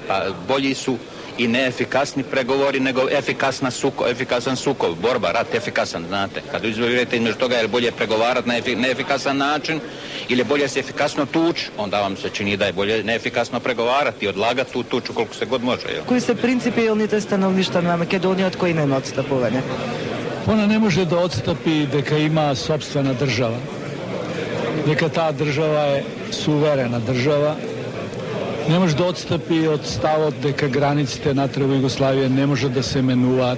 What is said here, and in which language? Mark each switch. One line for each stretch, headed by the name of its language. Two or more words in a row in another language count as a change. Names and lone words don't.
Serbian: Pa bolji su i neefikasni pregovori nego efikasan sukob, borba, rat efikasan, znate. Kad izvolite između toga je bolje pregovarati na neefikasan način ili bolje se efikasno tući, onda vam se čini da je bolje neefikasno pregovarati i odlagati tu tuču koliko se god može.
Macedonian: Кои се принципијалните становишта на Македонија од кои нема отстапување? Она не може да отстапи дека има собствена држава. Дека таа држава е суверена држава. Не може да отстапи од ставот дека границите натре во Југославија не може да се менуваат.